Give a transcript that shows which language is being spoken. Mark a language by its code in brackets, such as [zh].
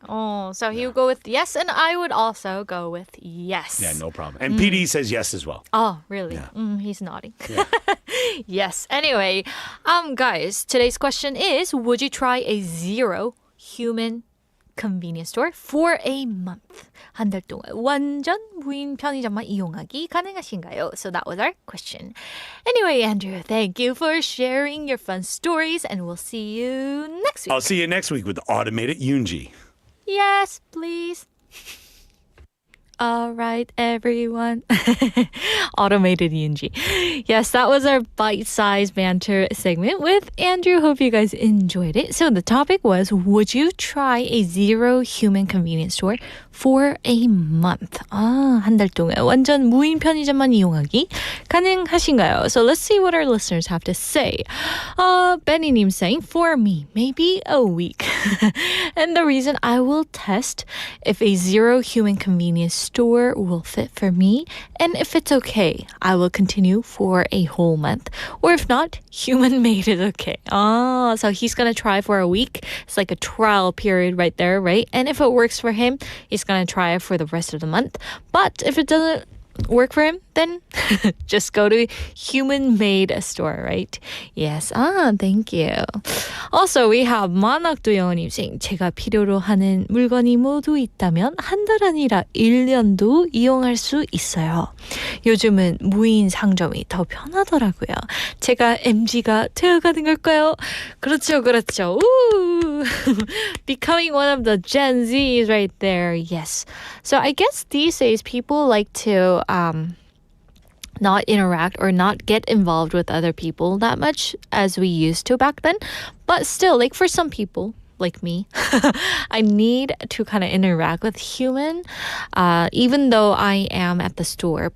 [en] Oh, so he would go with yes, and I would also go with yes. Yeah, no problem. And PD says yes as well. Oh, really? Yeah. He's nodding. Yeah. Yes. Anyway, guys, today's question is, would you try a zero human convenience store for a month? [ko] 한 달 동안 완전 무인 편의점만 이용하기 가능하신가요? [en] So that was our question. Anyway, Andrew, thank you for sharing your fun stories, and we'll see you next week. I'll see you next week with automated Yoonji. Yes, please. All right, everyone. Automated Yoonji. Yes, that was our bite-sized banter segment with Andrew. Hope you guys enjoyed it. So the topic was, would you try a zero human convenience store for a month? [ko] 한 달 동안 완전 무인 편의점만 이용하기 가능하신가요? [en] So let's see what our listeners have to say. Benny님 saying, for me, maybe a week. And the reason I will test if a zero human convenience store will fit for me, and if it's okay, I will continue for a whole month. Or if not, human made is okay. So he's gonna try for a week. It's like a trial period right there, right? And if it works for him, he's gonna try it for the rest of the month. But if it doesn't work for him, then just go to human-made store, right? Yes. Thank you. Also, we have [ko] 만학도 영어님 [en] saying, [ko] 제가 필요로 하는 물건이 모두 있다면 한 달 아니라 1년도 이용할 수 있어요. 요즘은 무인 상점이 더 편하더라고요. 제가 MZ가 되어가는 걸까요? 그렇죠. Ooh. [en] Becoming one of the Gen Zs right there. Yes. So I guess these days people like to not interact or not get involved with other people that much as we used to back then. But still, like for some people, like me, I need to kind of interact with human, even though I am at the store.